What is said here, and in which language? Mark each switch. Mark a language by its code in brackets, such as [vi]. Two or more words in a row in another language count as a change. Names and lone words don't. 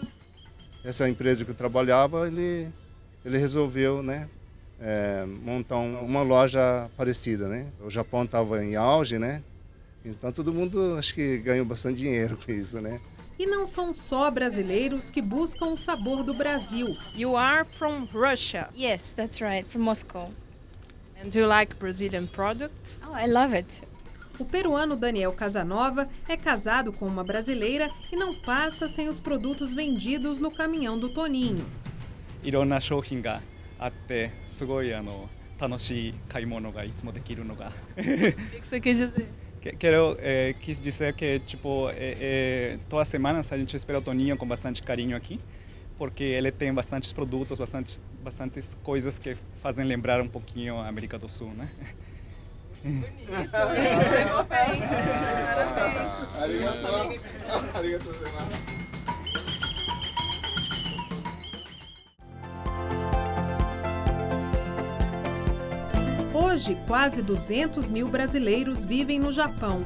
[pt] Essa empresa que eu trabalhava, ele resolveu, né? Montar uma loja parecida, né? O Japão estava em auge, né? Então todo mundo acho que ganhou bastante dinheiro com isso, né? E não são só brasileiros que buscam o sabor do Brasil. [en] You are from Russia. Yes, that's right, from Moscow. And do you like Brazilian products? Oh, I love it. [pt] O peruano Daniel Casanova é casado com uma brasileira e não passa sem os produtos vendidos no caminhão do Toninho. [ja] いろんな商品があってすごい楽しい買い物がいつもできるのが。 [pt] O que você quis dizer? Quis dizer que tipo toda semana a gente espera o Toninho com bastante carinho aqui, porque ele tem bastantes produtos, bastantes coisas que fazem lembrar um pouquinho a América do Sul, né? Bonito, Hoje, quase 200 mil brasileiros vivem no Japão.